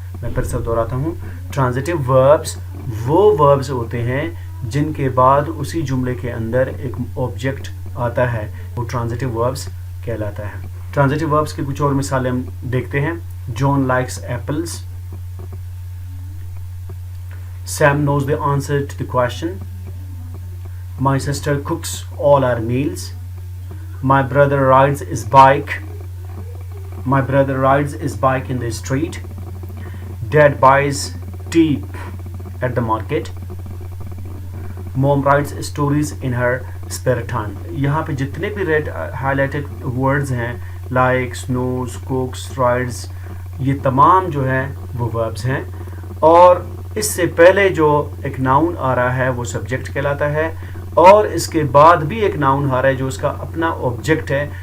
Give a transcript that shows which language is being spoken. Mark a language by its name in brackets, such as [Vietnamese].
[Urdu] میں پھر سے دہراتا ہوں، ٹرانزیٹو وربس وہ وربس ہوتے ہیں جن کے بعد اسی جملے کے اندر ایک آبجیکٹ آتا ہے، وہ ٹرانزیٹو وربس کہلاتا ہے. ٹرانزیٹو وربس کی کچھ اور مثالیں ہم دیکھتے ہیں. [English] John likes apples. Sam knows the answer to the question. My sister cooks all our meals. My brother rides his bike. My brother rides his bike in the street. Dad buys tea at the market. Mom writes stories in her spare time. [Urdu] یہاں پہ جتنے بھی red ہائیلائٹڈ words ہیں، likes, knows, cooks, rides، یہ تمام جو ہیں وہ verbs ہیں. اور اس سے پہلے جو ایک ناؤن آ رہا ہے وہ سبجیکٹ کہلاتا ہے، اور اس کے بعد بھی ایک ناؤن آ رہا ہے جو اس کا اپنا آبجیکٹ ہے.